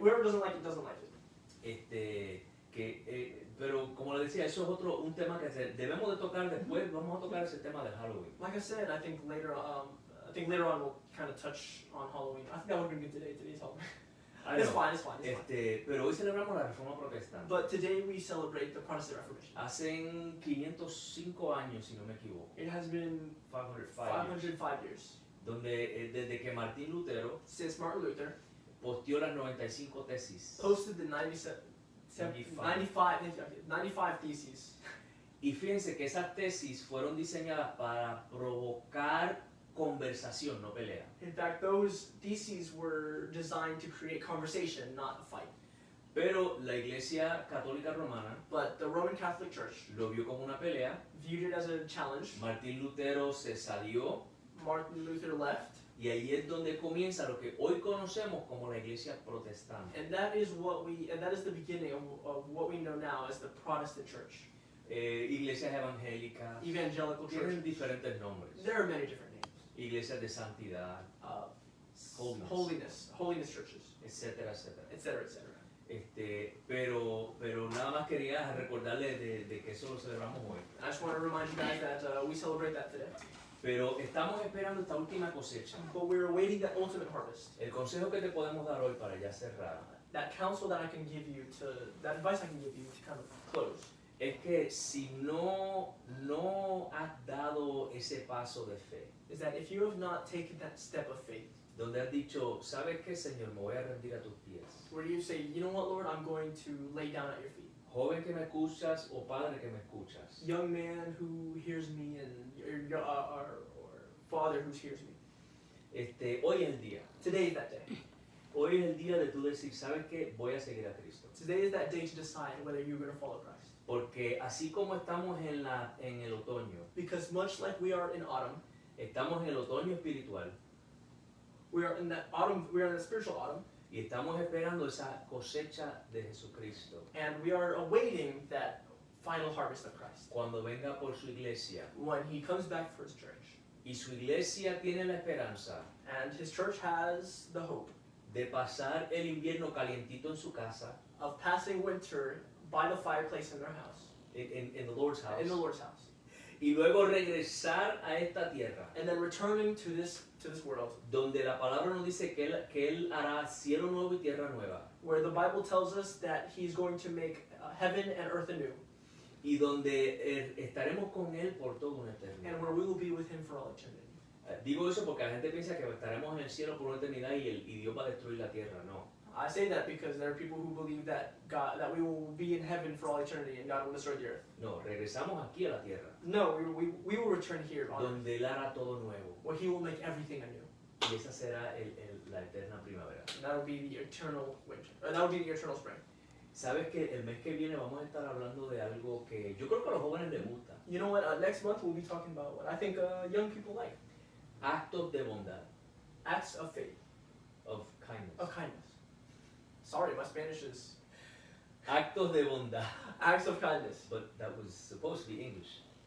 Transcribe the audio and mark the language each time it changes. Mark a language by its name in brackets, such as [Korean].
[English] Whoever doesn't like it doesn't like it. [Spanish] Pero como le decía, eso es un tema que debemos de tocar después. Vamos a tocar ese tema de Halloween. [English] Like I said, I think later on we'll kind of touch on Halloween. I think that would be good today. Today's Halloween. It's fine. [Spanish] Pero hoy celebramos la Reforma Protestante. [English] But today we celebrate the Protestant Reformation. [Spanish] Hace 505 años, si no me equivoco. [English] It has been 505 years. [Spanish] Donde desde que Martín Lutero [English] Since Martin Luther [Spanish] posteó las 95 tesis. [English] posted the 95 theses. [Spanish] Y fíjense que esas tesis fueron diseñadas para provocar conversación, no pelea. [English] In fact, those theses were designed to create conversation, not a fight. [Spanish] Pero la Iglesia Católica Romana [English] But the Roman Catholic Church [Spanish] lo vio como una pelea. [English] viewed it as a challenge. [Spanish] Martín Lutero se salió [English] Martin Luther left, [Spanish] y ahí es donde comienza lo que hoy conocemos como la Iglesia Protestante. [English] and that is the beginning of what we know now as the Protestant Church, [Spanish] Iglesias evangélicas, [English] evangelical church. [Spanish] tienen diferentes nombres. [English] There are many different names. [Spanish] Iglesias de santidad, [English] Holiness churches, [Spanish] etcétera, etcétera. [English] etc. [Spanish] Pero nada más quería recordarles de que eso lo celebramos hoy. [English] I just want to remind you guys that we celebrate that today. [Spanish] Pero estamos esperando esta última cosecha. [English] But we're awaiting that ultimate harvest. [Spanish] El consejo que te podemos dar hoy para ya cerrar [English] That counsel that that advice I can give you to kind of close, [Spanish] es que si no has dado ese paso de fe, is that if you have not taken that step of faith, donde has dicho, ¿sabes qué, Señor? Me voy a rendir a tus pies. [English] where you say, you know what, Lord, I'm going to lay down at your feet. [Spanish] Joven que me escuchas o padre que me escuchas. [English] Young man who hears me and or father who hears me. [Spanish] Hoy es el día. [English] Today is that day. [Spanish] Hoy es el día de tú decir, ¿sabes qué? Voy a seguir a Cristo. [English] Today is that day to decide whether you're going to follow Christ. [Spanish] Porque así como estamos en el otoño, [English] Because much like we are in autumn, [Spanish] estamos en el otoño espiritual [English] we are in that autumn. We are in the spiritual autumn, [Spanish] y estamos esperando esa cosecha de Jesucristo. [English] and we are awaiting that final harvest of Christ [Spanish] Cuando venga por su iglesia. [English] when He comes back for His church. [Spanish] Y su iglesia tiene la esperanza [English] And His church has the hope [Spanish] de pasar el invierno calientito en su casa, [English] of passing winter by the fireplace in their house, in the Lord's house, in the Lord's house, [Spanish] y luego regresar a esta tierra, [English] and then returning to this world, [Spanish] donde la palabra nos dice que él hará cielo nuevo y tierra nueva, [English] where the Bible tells us that He's going to make heaven and earth anew, [Spanish] y donde estaremos con él por toda una eternidad. [English] and where we will be with Him for all eternity. [Spanish] Digo eso porque la gente piensa que estaremos en el cielo por una eternidad y Dios va a destruir la tierra. No. [English] I say that because there are people who believe that that we will be in heaven for all eternity and God will destroy the earth. [Spanish] No, regresamos aquí a la tierra, [English] No, we will return here on earth, [Spanish] donde él hará todo nuevo, [English] where He will make everything anew. [Spanish] y esa será la eterna primavera. [English] And that will be the eternal winter, or that will be the eternal spring. [Spanish] Sabes que el mes que viene vamos a estar hablando de algo que yo creo que a los jóvenes les gusta. [English] You know what? Next month we'll be talking about what I think young people like: [Spanish] Actos de bondad, [English] acts of faith, of kindness. of kindness. Sorry, my Spanish is [Spanish] Actos de bondad. [English] acts of kindness. But that was supposed to be English.